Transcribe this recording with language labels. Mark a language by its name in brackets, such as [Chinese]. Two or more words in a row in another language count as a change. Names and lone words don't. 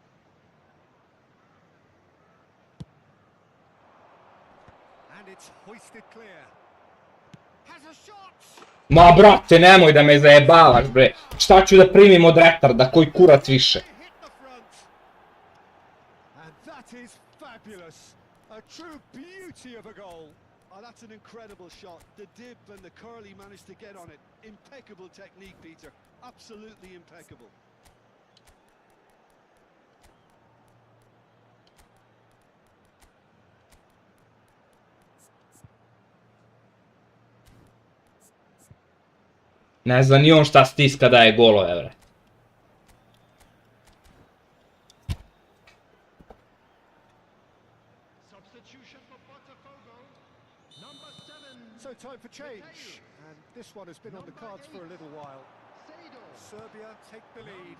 [English] And it's hoisted clear. Has a shot! [Serbian] Ma brate, nemoj da me zajebavaš, bre. Šta ću da primim od retarda, koji kurac više? [English] Hit the front. And that is fabulous. A true beauty of a goal. Oh, that's an incredible shot. The dip and the curl he managed to get on it. Impeccable technique, Peter. Absolutely impeccable. [Serbian] Ne zna ni on šta stiska daje golove, bre. [English] So time for change. And this one has been on the cards for a little while. Serbia take the lead.